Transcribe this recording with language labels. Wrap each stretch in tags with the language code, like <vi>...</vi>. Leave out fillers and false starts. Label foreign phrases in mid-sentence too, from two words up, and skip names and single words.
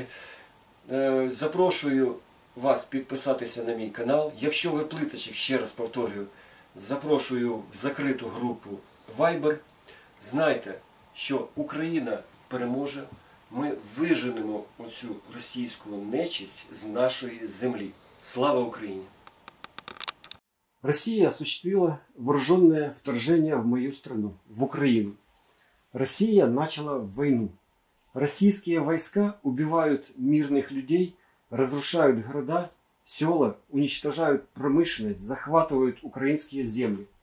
<uk>Запрошую вас підписатися на мій канал. Якщо ви плиточник, ще раз повторюю, запрошую в закриту групу Viber. Знайте, що Україна переможе. Ми виженемо оцю російську нечисть з нашої землі. Слава Україні!</uk> <ru>Россия осуществила вооруженное вторжение в мою страну, в Украину. Россия начала войну. Российские войска убивают мирных людей, разрушают города, села, уничтожают промышленность, захватывают украинские земли.</ru>